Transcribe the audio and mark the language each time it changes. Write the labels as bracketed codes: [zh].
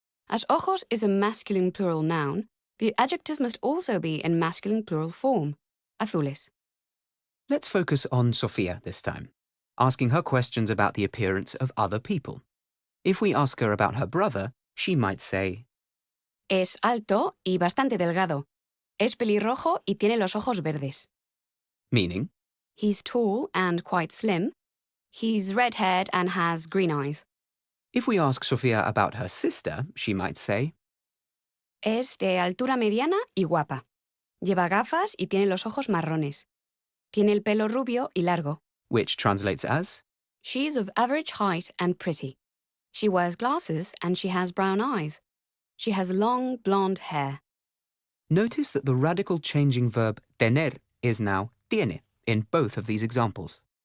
[en] As ojos is a masculine plural noun, the adjective must also be in masculine plural form, azules. Let's focus on Sofia this time, asking her questions about the appearance of other people. If we ask her about her brother, she might say, [es] Es alto y bastante delgado. Es pelirrojo y tiene los ojos verdes. [en] meaning, He's tall and quite slim. He's red-haired and has green eyes. if we ask Sofia about her sister, she might say, [es] Es de altura mediana y guapa. Lleva gafas y tiene los ojos marrones. Tiene el pelo rubio y largo. [en] which translates as, She's of average height and pretty. She wears glasses and she has brown eyes. She has long blonde hair. notice that the radical changing verb tener is now tiene in both of these examples.